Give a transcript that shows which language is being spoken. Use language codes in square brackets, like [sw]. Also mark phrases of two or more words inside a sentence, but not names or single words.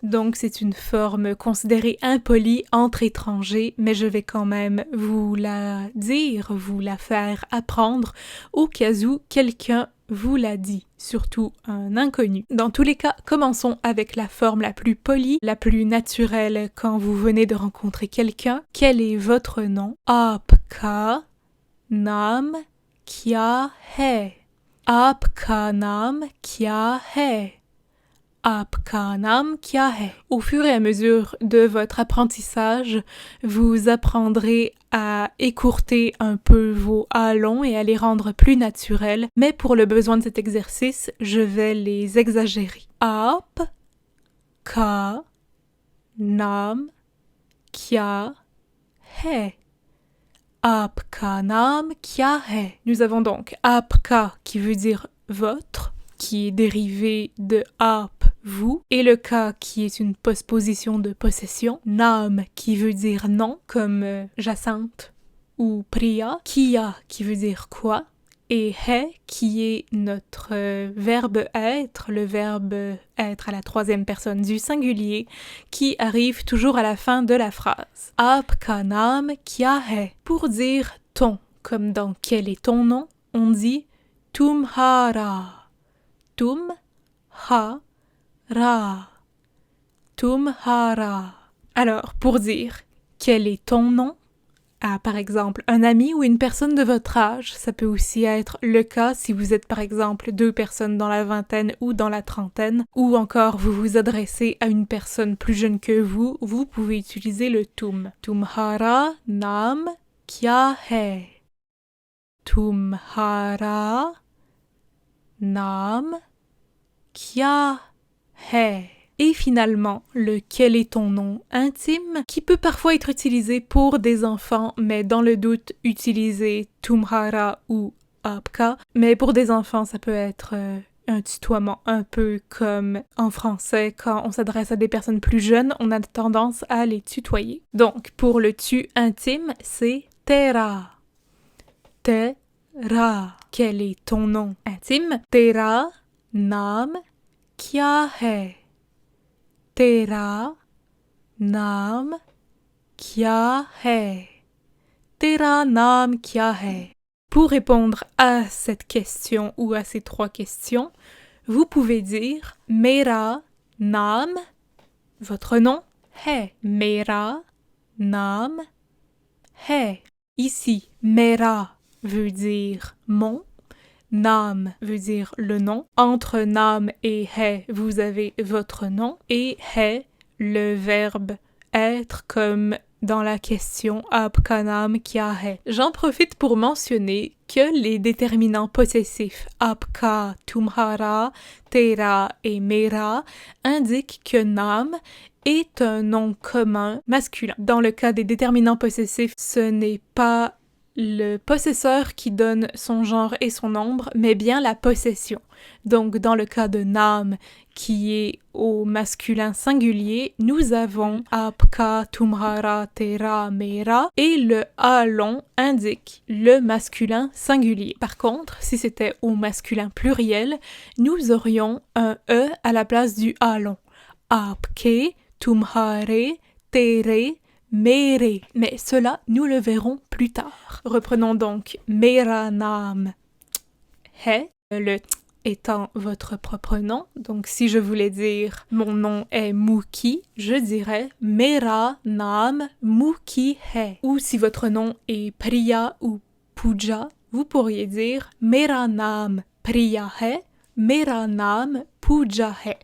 [fr] Donc c'est une forme considérée impolie entre étrangers, mais je vais quand même vous la dire, vous la faire apprendre, au cas où quelqu'un vous l'a dit, surtout un inconnu. Dans tous les cas, commençons avec la forme la plus polie, la plus naturelle quand vous venez de rencontrer quelqu'un. Quel est votre nom? [hi] आपका नाम क्या है? आपका नाम क्या है? आपका नाम क्या है? [fr] Au fur et à mesure de votre apprentissage, vous apprendrez à écourter un peu vos A longs et à les rendre plus naturels, mais pour le besoin de cet exercice, je vais les exagérer. [hi] आपका नाम क्या है? आपका नाम क्या है? [fr] Nous avons donc aapka qui veut dire votre, qui est dérivé de aap, vous, et le ka qui est une postposition de possession, naam qui veut dire nom, comme Jacinthe ou Priya, kiya qui veut dire quoi, et hai qui est notre verbe être, le verbe être à la 3e personne du singulier, qui arrive toujours à la fin de la phrase. [hi] आपका नाम क्या है? [fr] Pour dire ton, comme dans quel est ton nom, on dit tumhara. [hi] तुम्हारा। तुम्हारा. [fr] Alors, pour dire quel est ton nom à, par exemple, un ami ou une personne de votre âge, ça peut aussi être le cas si vous êtes, par exemple, 2 personnes dans la vingtaine ou dans la trentaine, ou encore vous vous adressez à une personne plus jeune que vous, vous pouvez utiliser le tum. [hi] तुम्हारा नाम क्या है? तुम्हारा नाम क्या है? [fr] Et finalement, le quel est ton nom intime, qui peut parfois être utilisé pour des enfants, mais dans le doute, utilisez tumhara ou aapka. Mais pour des enfants, ça peut être un tutoiement un peu comme en français, quand on s'adresse à des personnes plus jeunes, on a tendance à les tutoyer. Donc, pour le tu intime, c'est tera. Tera. Quel est ton nom intime? [hi] तेरा नाम क्या है? तेरा नाम क्या है? तेरा नाम क्या है? [fr] Pour répondre à cette question ou à ces 3 questions, vous pouvez dire [hi] मेरा नाम, [fr] votre nom, hai. [hi] मेरा नाम है. [fr] Ici, Mera veut dire mon, naam veut dire le nom. Entre naam et hai, vous avez votre nom. Et hai, le verbe être, comme dans la question [hi] आपका नाम क्या है. [fr] J'en profite pour mentionner que les déterminants possessifs [hi] आपका, तुम्हारा, तेरा [fr] et mera indiquent que naam est un nom commun masculin. Dans le cas des déterminants possessifs, ce n'est pas le possesseur qui donne son genre et son nombre, mais bien la possession. Donc, dans le cas de naam, qui est au masculin singulier, nous avons [hi] आपका, तुम्हारा, तेरा, मेरा, [fr] et le a long indique le masculin singulier. Par contre, si c'était au masculin pluriel, nous aurions un e à la place du a long. [hi] आपके, तुम्हारे, तेरे, मेरे. [fr] Mais cela, nous le verrons plus tard. Reprenons donc [hi] मेरा नाम है. [fr] Le étant votre propre nom. Donc, si je voulais dire mon nom est Mookie, je dirais [hi] Mera naam Mookie hai. [fr] Ou si votre nom est Priya ou Pooja, vous pourriez dire [hi] मेरा नाम Priya है, मेरा नाम Pooja है.